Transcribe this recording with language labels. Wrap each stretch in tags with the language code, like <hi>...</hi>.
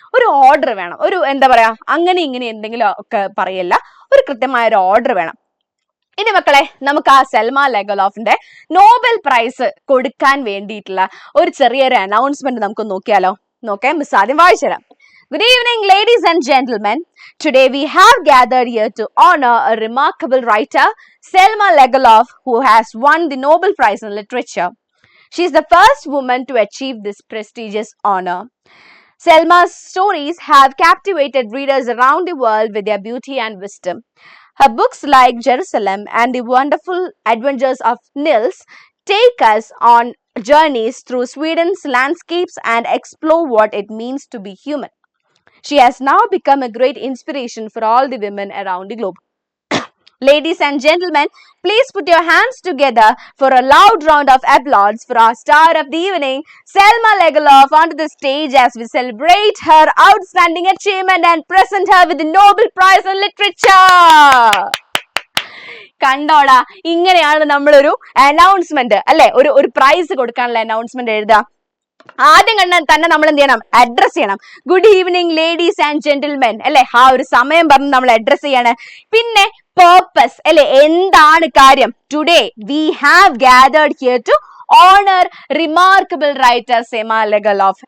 <ml>ഒരു ഓർഡർ വേണം, ഒരു എന്താ പറയാ അങ്ങനെ ഇങ്ങനെ എന്തെങ്കിലും ഒക്കെ പറയല്ല, ഒരു കൃത്യമായ ഒരു ഓർഡർ വേണം. ഇനി മക്കളെ, നമുക്ക് ആ സെൽമ ലെഗലോഫിന്റെ നോബൽ പ്രൈസ് കൊടുക്കാൻ വേണ്ടിയിട്ടുള്ള ഒരു ചെറിയൊരു അനൗൺസ്മെന്റ് നമുക്ക് നോക്കിയാലോ. നോക്കേ, മിസ് ആദ്യം വായിച്ചുതരാം.</ml> <en>Good evening, ladies and gentlemen. Today we have gathered here to honor a remarkable writer, Selma Lagerlöf, who has won the Nobel Prize in Literature. She is the first woman to achieve this prestigious honor. Selma's stories have captivated readers around the world with their beauty and wisdom. Her books like Jerusalem and The Wonderful Adventures of Nils take us on journeys through Sweden's landscapes and explore what it means to be human. She has now become a great inspiration for all the women around the globe. Ladies and gentlemen, please put your hands together for a loud round of applause for our star of the evening, Selma Lagerlöf, onto the stage as we celebrate her outstanding achievement and present her with the Nobel Prize in Literature.</en> <ml>കണ്ടോടാ, ഇങ്ങനെയാണ് നമ്മളൊരു announcement അല്ലെ, ഒരു price കൊടുക്കാനുള്ള announcement എഴുതുക. ആദ്യം തന്നെ നമ്മൾ എന്ത് ചെയ്യണം, അഡ്രസ് ചെയ്യണം.</ml> <en>good evening ladies and gentlemen</en> <ml>അല്ലെ, ആ ഒരു സമയം പറഞ്ഞ് നമ്മൾ അഡ്രസ് ചെയ്യാണ്. പിന്നെ പേർപ്പസ് അല്ലെ, എന്താണ് കാര്യം.</ml> <en>Today we have gathered here to honour remarkable writer Selma Lagerlof.</en>